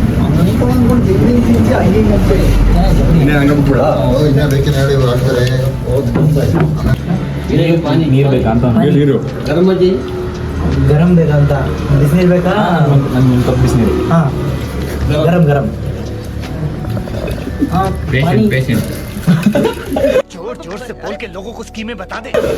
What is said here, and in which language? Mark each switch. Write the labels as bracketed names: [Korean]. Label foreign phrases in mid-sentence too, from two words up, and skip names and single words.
[Kannada] ಇನ್ನ ಬೇಕಿನ ಹೇಳಿ ಆಗ್ತಾರೆ. ನೀರು ಬೇಕಂತ ಗರಂ ಬೇಕಂತ, ಬಿಸಿನೀರು ಬೇಕಾ? ನಂಗೆ ಕಪ್ ಬಿಸಿನೀರು. ಹಾಂ, ಗರಂ ಗರಂ. ಪೇಷಂಟ್ [Hindi] जोर से बोल के लोगों को स्कीमें बता दे.